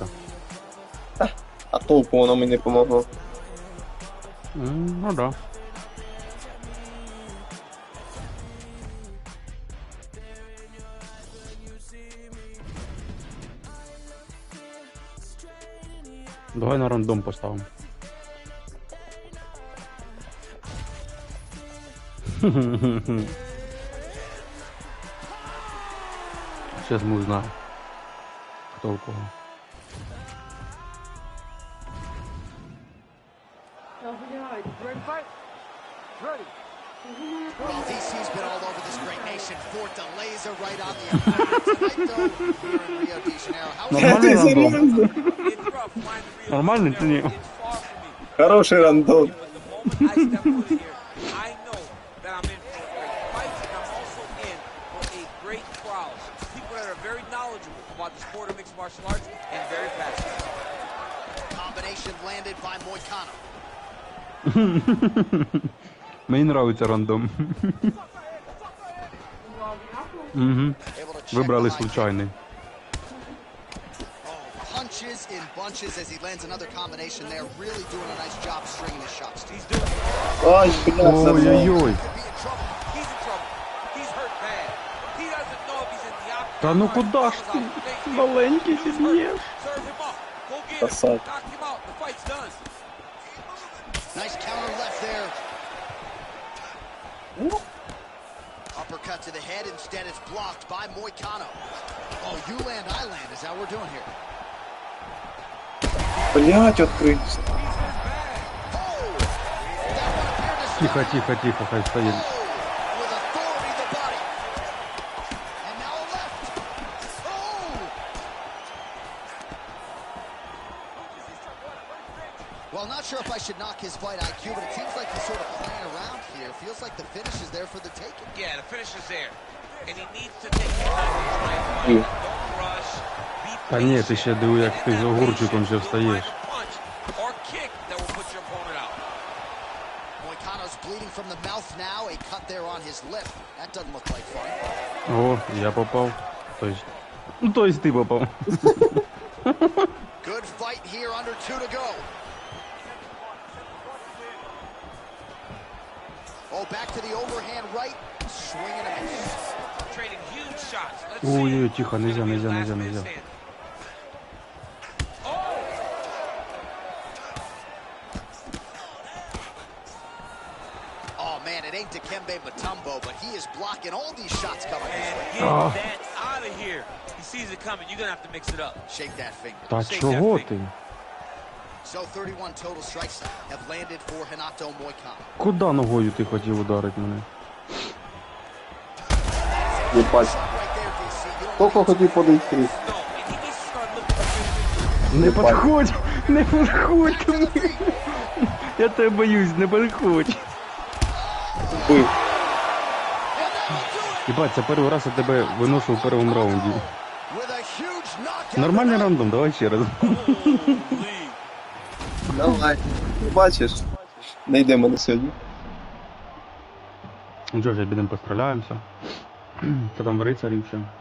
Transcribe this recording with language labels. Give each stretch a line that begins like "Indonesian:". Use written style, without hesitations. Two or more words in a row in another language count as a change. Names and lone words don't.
Ukrainian: А толку воно мені помогло.
Russian: Ну да.
Ukrainian: Давай на рандом поставимо.
Russian: Сейчас мы узнаем, кто у кого.
English: Well, DC's been all over this great nation. Fort the laser right on the opponent tonight, though, here in Rio de Janeiro. How
Russian: Нормальный рандом?
English: It's rough flying to Rio de
Russian: Нормальный ты не?
English: Janeiro. It's far from me.
Russian: Хороший рандом.
English: But the moment I step foot in here, I know that I'm in for a great fight, and I'm also in for a great crowd. People that are very knowledgeable about the sport of mixed martial arts and very passionate. combination landed by Moicano.
Russian: Мне нравится рандом. Угу.
English: Able to check
Russian: Выбрали
English: behind.
Russian: случайный.
English: Oh, punches in bunches as he lands another combination there. Really doing a nice job stringing his shots. He's doing it.
Russian: Ай, бля, Ой-ой-ой.
English: Could be in trouble. He's in trouble. He's hurt bad. He doesn't know if he's in the octagon.
Ukrainian: Та ну
English: or
Russian: куда ж
English: if
Ukrainian: ти,
English: he's out.
Ukrainian: маленький,
English: He's hurt.
Ukrainian: зіб'єш?
English: Serve him up. Go get him.
Russian: Красавчик.
English: Knock him out. The fight's done. Nice counter left there. Uppercut to the head. Instead, it's blocked by Moicano. Oh, you land, I land. Is that what we're doing here?
Ukrainian: Блять, відкрився.
English: Oh! That one appeared to
Ukrainian: Тихо, тихо, тихо, хай стоїть.
English: with authority the body. And now a left. Oh! Well, not sure if I should knock his fight IQ, but it seems like he's sort of playing around here. Feels like the finish is there for the taking. Yeah, the finish is there. And he needs to take his time to try and fight. Don't rush. Be
Ukrainian: Та ні, ти
English: patient.
Ukrainian: ще диви, як ти з огурчиком ще
English: You'll
Ukrainian: встаєш.
English: find a punch or kick that will put your opponent out. Moicano's bleeding from the mouth now. A cut there on his lip. That doesn't look like fun.
Ukrainian: О, я попав. Ну,
Russian: то есть
Ukrainian: ти попав.
English: Good fight here, under 2 to go. Oh, back to the overhand right. Swinging a miss. Trading huge shots. Let's Ой-ой, see
Russian: тихо,
English: who's
Russian: нельзя,
English: gonna be
Russian: нельзя,
English: last
Russian: нельзя,
English: man
Russian: нельзя.
English: standing. Oh, man, it ain't Dikembe Mutombo, but he is blocking all these shots coming his And way. get Oh. that out of here. He sees it coming. You're going to have to mix it up. Shake that finger.
Ukrainian: Та
English: Shake
Ukrainian: чого
English: that
Ukrainian: ти?
English: So 31 total strikes have landed for Renato Moicano.
Ukrainian: Куда ногою ти хотів ударити мене? Єбать.
English: Shot right there, DC. You don't
Ukrainian: Тільки хотів подійти.
English: No, and he needs to start looking for
Ukrainian: Не підходь! Не підходь
English: to
Ukrainian: ко
English: the
Ukrainian: мені!
English: feet.
Ukrainian: Я тебе боюсь, не підходь! Бив.
English: And that will do it.
Ukrainian: Єбать, це перший раз я тебе виношу в першому раунді.
English: With a huge knockout.
Ukrainian: Нормальний рандом, давай ще раз. Давай. Бачиш, не йде мене сьогодні. Ну що ж, підемо постріляємося. Та там в рицарів ще.